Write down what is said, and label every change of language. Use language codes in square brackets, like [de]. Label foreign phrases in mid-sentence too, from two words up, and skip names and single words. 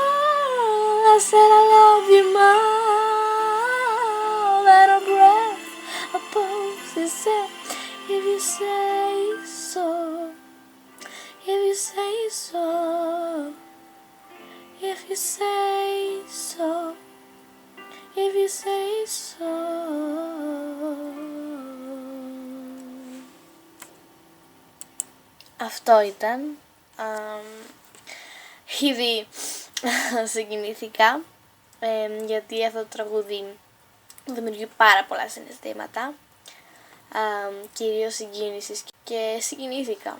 [en] I said I love you more than a breath. A pose. You said if you say so, if you say so, if you say so, if you say so. [el] Αυτό ήταν. Ήδη συγκινήθηκα γιατί αυτό το τραγούδι δημιουργεί πάρα πολλά συναισθήματα, κυρίως συγκίνησης, και συγκινήθηκα.